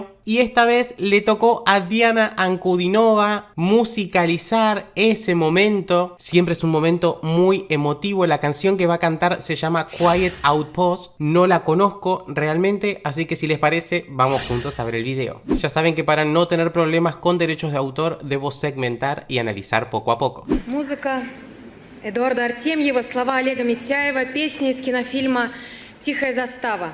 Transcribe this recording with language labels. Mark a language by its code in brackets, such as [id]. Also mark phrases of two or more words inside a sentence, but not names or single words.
[es] Y esta vez le tocó a Diana Ankudinova musicalizar ese momento. Siempre es un momento muy emotivo. La canción que va a cantar se llama Quiet Outpost. No la conozco realmente, así que si les parece, vamos juntos a ver el video. Ya saben que para no tener problemas con derechos de autor, debo segmentar y analizar poco a poco. [ru] Музыка Эдуарда Артемьева, слова Олега Митяева, песня из кинофильма «Тихая застава».